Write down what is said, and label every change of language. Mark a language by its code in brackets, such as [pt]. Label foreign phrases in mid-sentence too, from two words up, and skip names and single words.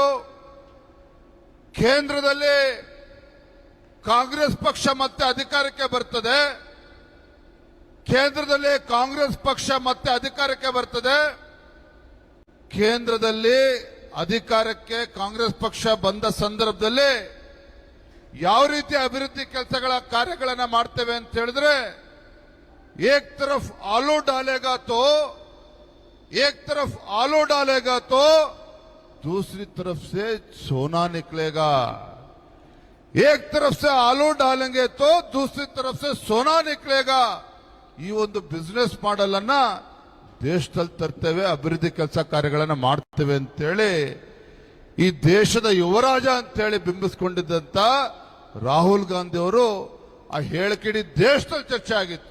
[kn] ಕೇಂದ್ರದಲ್ಲಿ ಕಾಂಗ್ರೆಸ್ ಪಕ್ಷ ಮತ್ತೆ ಅಧಿಕಾರಕ್ಕೆ ಬರ್ತದೆ, ಕೇಂದ್ರದಲ್ಲಿ ಕಾಂಗ್ರೆಸ್ ಪಕ್ಷ ಮತ್ತೆ ಅಧಿಕಾರಕ್ಕೆ ಬರ್ತದೆ, ಕೇಂದ್ರದಲ್ಲಿ ಅಧಿಕಾರಕ್ಕೆ ಕಾಂಗ್ರೆಸ್ ಪಕ್ಷ ಬಂದ ಸಂದರ್ಭದಲ್ಲಿ ಯಾವ ರೀತಿ ಅಭಿವೃದ್ಧಿ ಕೆಲಸಗಳ ಕಾರ್ಯಗಳನ್ನ ಮಾಡ್ತೇವೆ ಅಂತ ಹೇಳಿದ್ರೆ, [hi] एक तरफ आलू डालेगा तो एक तरफ आलू डालेगा तो दूसरी तरफ से सोना निकलेगा, एक तरफ से आलू डालेंगे तो दूसरी तरफ से सोना निकलेगा. [kn] ಈ ಒಂದು [en] business model [kn] ಅನ್ನ ದೇಶದಲ್ಲಿ ತರ್ತೇವೆ, ಅಭಿವೃದ್ಧಿ ಕೆಲಸ ಕಾರ್ಯಗಳನ್ನ ಮಾಡ್ತೇವೆ ಅಂತೇಳಿ ಈ ದೇಶದ ಯುವರಾಜ ಅಂತೇಳಿ ಬಿಂಬಿಸಿಕೊಂಡಿದ್ದಂತ ರಾಹುಲ್ ಗಾಂಧಿ ಅವರು ಆ ಹೇಳಿಕೆಡಿ ದೇಶದಲ್ಲಿ ಚರ್ಚೆ ಆಗಿತ್ತು.